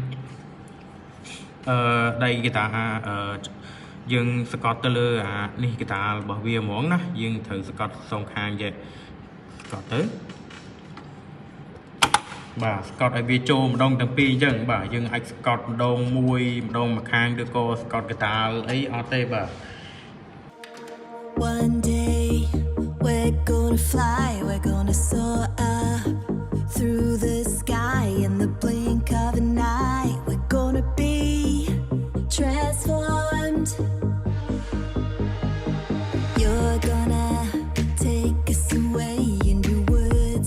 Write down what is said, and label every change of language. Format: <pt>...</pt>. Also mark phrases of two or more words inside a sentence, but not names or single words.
<km>ដៃគេថាយើងសកត់ទៅលើអានេះគេថារបស់វាហ្មងណាយើងត្រូវសកត់សងខាងចេះសកត់ទៅបាទសកត់ឲ្យវាចូលម្ដងទាំងពីរអញ្ចឹងបាទយើងអាចសកត់ម្ដងមួយខាងឬក៏សកត់កតាលអីអត់ទេបាទ</km> <en>One day we're gonna fly, we're gonna soar up through the sky in the blink of an eye. We're gonna be transformed. You're gonna take us away in your words.</en>